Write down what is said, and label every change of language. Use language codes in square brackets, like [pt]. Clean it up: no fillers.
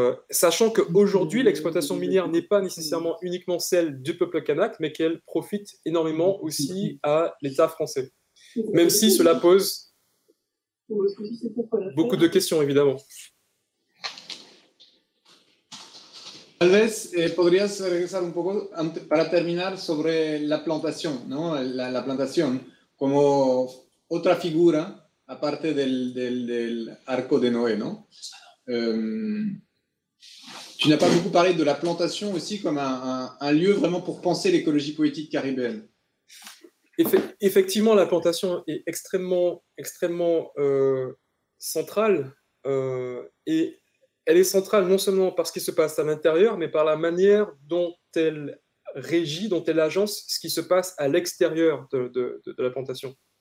[fr] Sachant qu'aujourd'hui, l'exploitation minière n'est pas nécessairement uniquement celle du peuple kanak, mais qu'elle profite énormément aussi à l'État français. Même si cela pose beaucoup de questions, évidemment. [es] Tal vez podrías regresar un poco para terminar sobre la plantación, ¿no? La plantación como otra figura aparte del arco de Noé, ¿no? [fr] Tu n'as pas beaucoup parlé de la plantation aussi comme un lieu vraiment pour penser l'écologie politique caribéenne. Effectivement, la plantation est extrêmement centrale, et elle est centrale non seulement par ce qui se passe à l'intérieur, mais par la manière dont elle régit, dont elle agence ce qui se passe à l'extérieur de la plantation.